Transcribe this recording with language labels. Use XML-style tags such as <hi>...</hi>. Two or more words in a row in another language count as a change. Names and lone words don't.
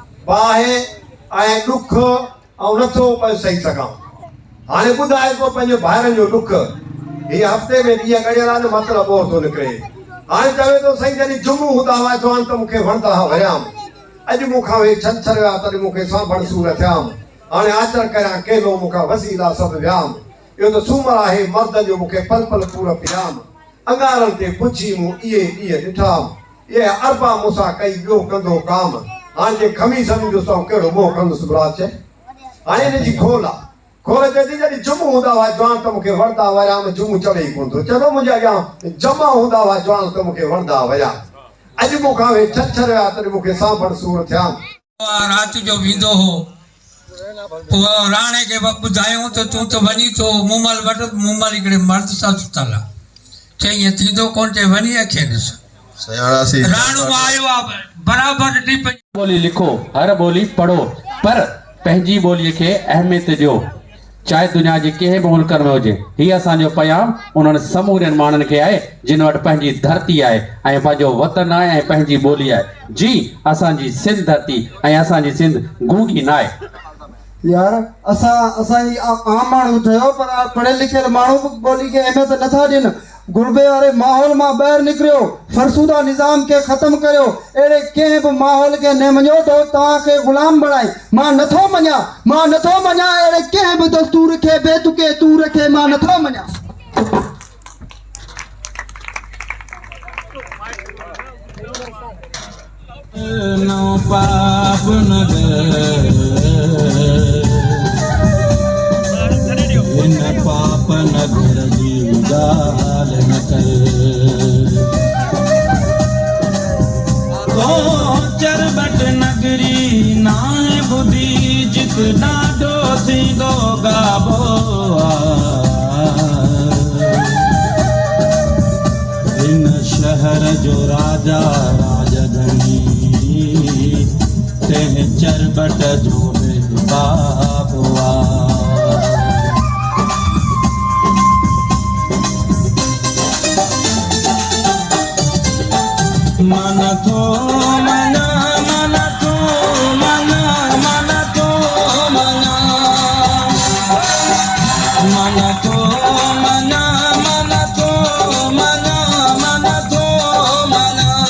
<sd>बाहे ऐं ॾुख ऐं नथो सही सघां हाणे ॿुधाए थो पंहिंजे भाइरनि जो ॾुख हीअ हफ़्ते में ॾींहं गड़ियल आहे न मतिलबु और थो निकिरे हाणे चवे थो साईं जॾहिं जुमो हूंदा हुआ चवां त मूंखे वणंदा हुआ वरियाम अॼु मूंखां वे छंछर विया तॾहिं मूंखे सांभण सूर थियाम हाणे आचर करियां केलो मूंखां वसीला सभु वियाम इहो त सूमर आहे मर्द जो मूंखे पल पल पूर पियाम अंगारनि ते पुछी मूं इहे ॾींहं ॾिठाम इहे अरबा मूंसां कई ॿियो कंदो काम हाणे जे खमीस ॾिसो कहिड़ो मोह कंदुसि बुराच हाणे हिनजी खोल आहे खोल चए थी जॾहिं जुमो हूंदा हुआ जवान त मूंखे वणंदा वरियाम जुमो चढ़े ई कोन थो चलो मुंहिंजे अॻियां जमा हूंदा हुआ जवान त मूंखे वणंदा वरिया अॼु मूंखां वे छंछर विया तॾहिं मूंखे सांभण सूर थियाम राति जो वेंदो हो पोइ राणे खे ॿुधायूं त तूं त वञी थो मूमल वटि मूमल हिकिड़े मर्द सां सुतल आहे चई ईअं थींदो कोन चई वञी अखे ॾिस राणो आयो आहे बराबरि ॾिठी पई बोली लिखो हर बोली पढ़ो पर पंहिंजी ॿोलीअ खे अहमियत ॾियो चाहे दुनिया जे कंहिं बि मुल्क में हुजे हीअ असांजो पैगाम उन्हनि समूरनि माण्हुनि खे आहे जिन वटि पंहिंजी धरती आहे ऐं पंहिंजो वतन आहे ऐं पंहिंजी ॿोली आहे जी असांजी सिंध धरती ऐं असांजी सिंध गूंगी न आहे यार असांजी आम माण्हू थियो पर पढ़ियल लिखियल माण्हू ॿोली खे अहमियत नथा ॾियनि गुरबे वारे माहौल मां ॿाहिरि निकिरियो फरसूदा निज़ाम खे ख़तमु करियो अहिड़े कंहिं बि माहौल खे न मञो त तव्हांखे ग़ुलाम बणाए मां नथो मञा अहिड़े कंहिं बि दस्तूर खे बेतुके तूर खे मां नथो मञा पाप नगर जी गाल न कर चरबट नगरी नाहे बुधी जित ॾाढो थींदो गाबो हिन शहर जो राजा राजधनी तंहिं चरबट जो बाबो मन तो मना मन तो मना मन तो मना मन तो मना मन तो मना मन तो मना</sd>